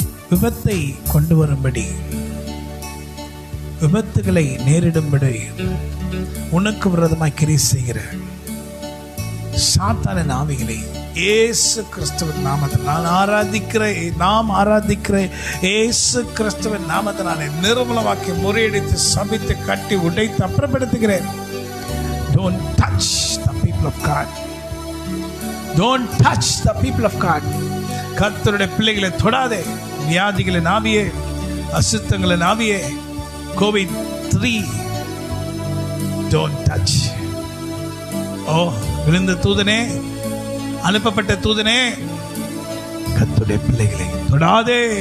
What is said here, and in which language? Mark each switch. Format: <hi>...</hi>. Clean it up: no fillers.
<ta>விபத்தை கொண்டு வரும்படி, விபத்துகளை நேரிடும்படி உனக்கு விரோதமாய் கிரியை செய்கிற சாத்தானின் ஆவிகளை இயேசு கிறிஸ்துவின் நாமத்தினால் நாம் ஆராதிக்கிற இயேசு கிறிஸ்துவின் நாமத்தினாலே நிர்மூலமாக்கி முறியடித்து சபித்து கட்டி உடைத்து அப்புறப்படுத்துகிறேன்.</ta> <en>Don't touch the people of God. Don't touch the people of God.</en> <ta>கர்த்தருடைய பிள்ளைகளை தொடாதே. வியாதிகளின் ஆவியே, அசுத்தங்களின் ஆவியே, COVID-3</ta> <en>don't touch.</en> <ta>விழுந்த தூதனே, அனுப்பப்பட்ட தூதனே, கர்த்தருடைய பிள்ளைகளை தொடாதே.</ta>